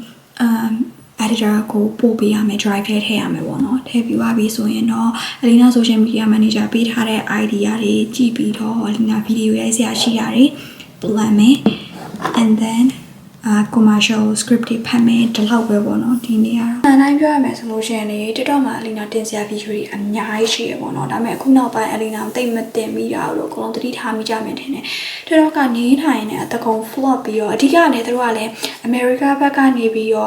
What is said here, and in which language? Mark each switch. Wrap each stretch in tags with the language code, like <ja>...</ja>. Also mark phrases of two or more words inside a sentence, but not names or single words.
<my>editor ကိုပို့ပေးရမယ် drive ထဲထည့်ရမယ်ပေါ့နော်ထည့်ပြီးသွားပြီဆိုရင်တော့ Alina</my> <en>social media manager</en> <my>ပေးထားတဲ့ idea တွေကြည့်ပြီးတော့ Alina video ရိုက်စရာရှိတာတွေplan မယ်</my> <en>and then commercial script</en> <my>တွေဖတ်မယ်ဒီလောက်ပဲပေါ့နော်ဒီနေ့ကတော့အနိုင်ပြောရမယ်ဆိုလို့ရှိရင်လေ TikTok မှာ Alina တင်စရာ video တွေအများကြီးရှိရပေါ့နော်ဒါပေမဲ့အခုနောက်ပိုင်း Alina တိတ်မတင်မိတာလို့အကုန်လုံးသတိထားမိကြမယ်ထင်တယ် TikTok ကနေထိုင်နေအတကုံ flop ပြီးတော့အဓိကလည်းသူတို့ကလည်း America ဘက်ကနေပြီးတော့</my>